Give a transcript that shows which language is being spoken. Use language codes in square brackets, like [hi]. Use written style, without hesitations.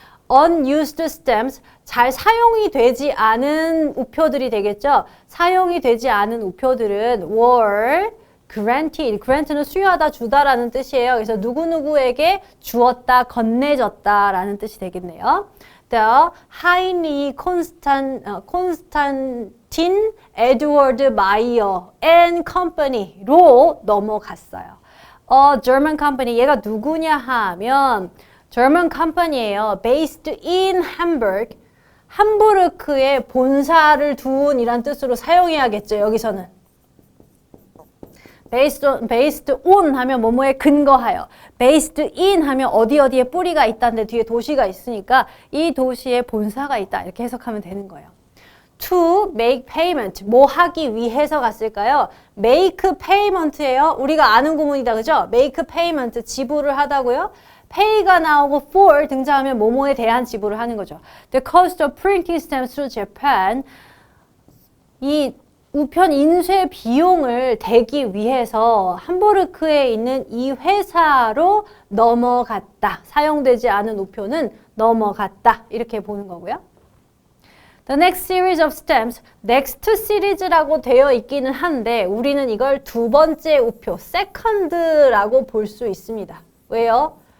[en] unused stamps, [ko] 잘 사용이 되지 않은 우표들이 되겠죠. 사용이 되지 않은 우표들은 [en] were granted, [ko] grant는 수여하다, 주다라는 뜻이에요. 그래서 누구누구에게 주었다, 건네졌다라는 뜻이 되겠네요. [en] The highly Constantine Edward Meyer and Company [ko] 로 넘어갔어요. [en] German company, [ko] 얘가 누구냐 하면 [en] German company예요. Based in Hamburg. [ko] 함부르크에 본사를 둔 이란 뜻으로 사용해야겠죠. 여기서는. Based on 하면 뭐뭐에 근거하여. Based in 하면 어디에 뿌리가 있다는데 뒤에 도시가 있으니까 이 도시에 본사가 있다. 이렇게 해석하면 되는 거예요. [en] To make payment. [ko] 뭐 하기 위해서 갔을까요? [en] make payment [ko] 예요. 우리가 아는 구문이다. 그죠? make payment. 지불을 하다고요. pay가 나오고 for 등장하면 뭐뭐에 대한 지불을 하는 거죠. [en] The cost of printing stamps to Japan. [ko] 이 우편 인쇄 비용을 대기 위해서 함부르크에 있는 이 회사로 넘어갔다. 사용되지 않은 우표는 넘어갔다. 이렇게 보는 거고요. The next series of stamps, next 시리즈라고 되어 있기는 한데 우리는 이걸 두 번째 우표, second라고 볼 수 있습니다. 왜요?